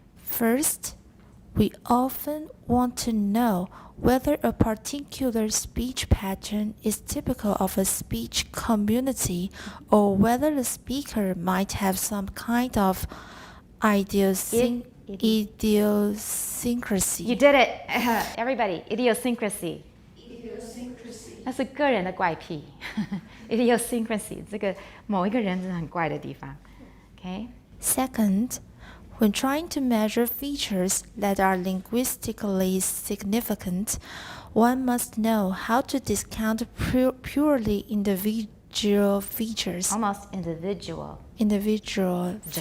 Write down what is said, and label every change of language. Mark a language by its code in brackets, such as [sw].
[en] First, we often want to know whether a particular speech pattern is typical of a speech community or whether the speaker might have some kind of idiosyncrasy. You did it, everybody. Idiosyncrasy. Idiosyncrasy. [zh] 那是个人的怪癖。Idiosyncrasy 这个某一个人真的很怪的地方。Okay. [en] Okay? Second, when trying to measure features that are linguistically significant, one must know how to discount purely individual features. Almost individual. Individual.